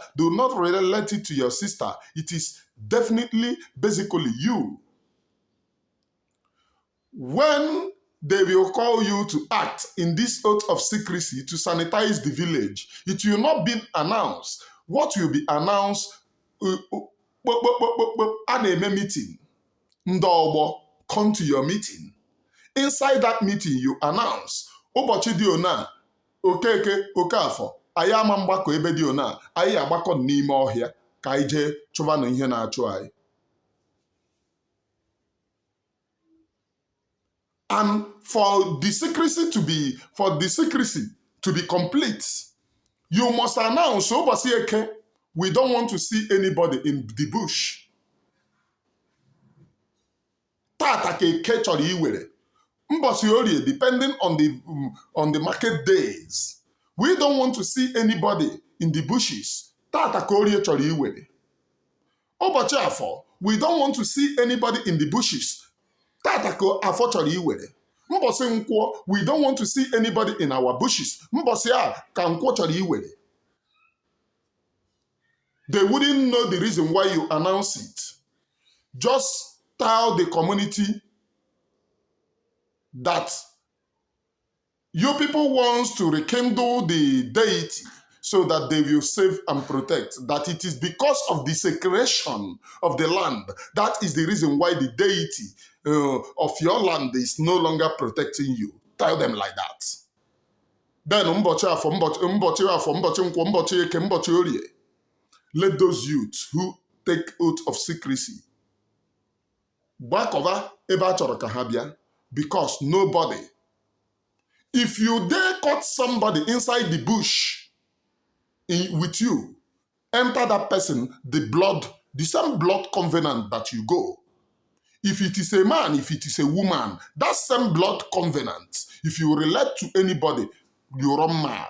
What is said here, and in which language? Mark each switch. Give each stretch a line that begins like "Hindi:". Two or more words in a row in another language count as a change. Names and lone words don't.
English: Do not relate it to your sister. It is definitely, basically you. When they will call you to act in this oath of secrecy to sanitize the village, it will not be announced. What will be announced?
Igbo: A na-eme
English: meeting.
Igbo: Ndị ọgbọ,
English: come to your meeting. Inside that meeting, you announce,
Igbo: ụbọchị dị ona, Okeke, Okafọ, anyị ama mgbakọ ebe dị ona, anyị agbakọ n'ime ọhịa ka anyị jee chụba na ihe na-achụ anyị.
English: And for the secrecy to be complete, you must announce,
Igbo: ụbọchị eke,
English: we don't want to see anybody in the bush.
Igbo: Tata ka eke chọrọ iwere. Mbọsị orie,
English: depending on the market days, we don't want to see anybody in the bushes.
Igbo: Tata ka orie chọrọ iwere. Ụbọchị afọ,
English: we don't want to see anybody in the bushes.
Igbo: Tata ka afọ chọrọ iwere. Mbọsị nkwọ,
English: we don't want to see anybody in our bushes.
Igbo: Mbọsị a ka nkwọ chọrọ iwere.
English: They wouldn't know the reason why you announce it. Just tell the community that you people want to rekindle the deity so that they will save and protect. That it is because of the secretion of the land. That is the reason why the deity of your land is no longer protecting you. Tell them like that.
Igbo: Then ụbọchị afọ, ụbọchị nkwọ, ụbọchị eke, ụbọchị orie.
English: Let those youths who take oath of secrecy
Igbo: gbakọba ebe a chọrọ ka ha bịa.
English: Because nobody, if you dare cut somebody inside the bush with you, enter that person, the same blood covenant that you go. If it is a man, if it is a woman, that same blood covenant, if you relate to anybody, you run mad.